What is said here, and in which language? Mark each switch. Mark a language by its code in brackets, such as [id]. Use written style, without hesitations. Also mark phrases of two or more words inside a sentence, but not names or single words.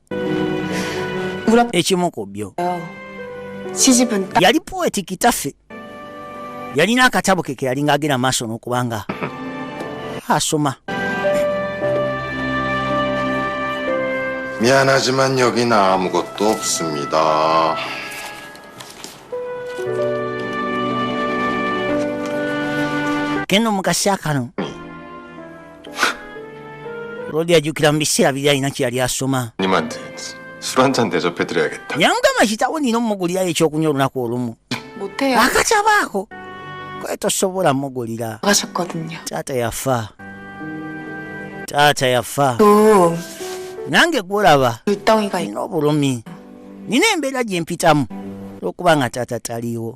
[ko] 우리 아빠 [lg] ekimu ku byo [ko] 시집은 딱 [lg] yali poeti kitaffe yalina akatabo ke yalinga agenda maaso n'okubanga asoma [ko] 미안하지만 여긴 아무것도 없습니다. [lg] genda omukasi akano olwoli ajjukira mu biseera biri alina kye yali asoma [ko] 님한테 술 한 잔 대접해드려야겠다. [lg] yamugamba kitawo nina omugulirayo ekyokunywa olunaku olumu [ko] 못해요. [lg] akatabaako kwe tosobola mugulira [ko] 나가셨거든요. [lg] taata yafa [ko] 또 [lg] nange gwolaba [ko] 불덩이가 [lg] alina obulumi nina embeera gye mpitamu olw'okuba nga taata taliwo.